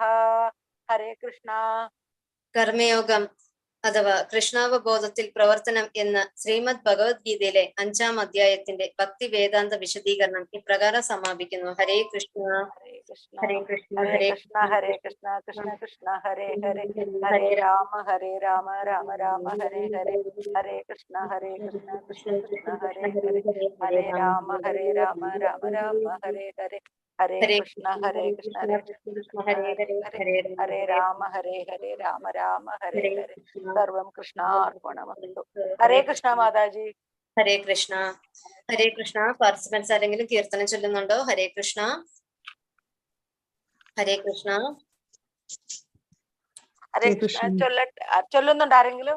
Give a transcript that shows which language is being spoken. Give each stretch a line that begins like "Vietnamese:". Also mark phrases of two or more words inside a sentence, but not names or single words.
Sanskrit: ഹരേ കൃഷ്ണ.
Malayalam: കർമ്മയോഗം അഥവാ കൃഷ്ണാവബോധത്തിൽ പ്രവർത്തനം എന്ന ശ്രീമദ് ഭഗവത്ഗീതയിലെ 5-ാം അധ്യായത്തിന്റെ ഭക്തി വേദാന്ത വിശദീകരണം ഇപ്രകാരം സമാപിക്കുന്നു.
Sanskrit: ഹരേ കൃഷ്ണ. ഹരേ കൃഷ്ണ. ഹരേ കൃഷ്ണ. ഹരേ കൃഷ്ണ. കൃഷ്ണ കൃഷ്ണ ഹരേ ഹരേ. ഹരേ രാമ രാമ രാമ ഹരേ ഹരേ. ഹരേ കൃഷ്ണ. ഹരേ കൃഷ്ണ. കൃഷ്ണ കൃഷ്ണ ഹരേ ഹരേ. ഹരേ രാമ രാമ രാമ ഹരേ ഹരേ. ഹരേ കൃഷ്ണ. ഹരേ കൃഷ്ണ. കൃഷ്ണ ഹരേ ഹരേ. ഹരേ രാമ രാമ ഹരേ ഹരേ. സർവം കൃഷ്ണാർപ്പണമസ്തു. ഹരേ കൃഷ്ണ മാതാജി. ഹരേ കൃഷ്ണ. ഹരേ കൃഷ്ണ.
Malayalam: പാർട്ടിസിപ്പൻസ് ആരെങ്കിലും കീർത്തനം ചൊല്ലുന്നുണ്ടോ?
Sanskrit: ഹരേ കൃഷ്ണ. ഹരേ കൃഷ്ണ. ഹരേ കൃഷ്ണ.
Malayalam: ചൊല്ലുന്നുണ്ടോ ആരെങ്കിലും?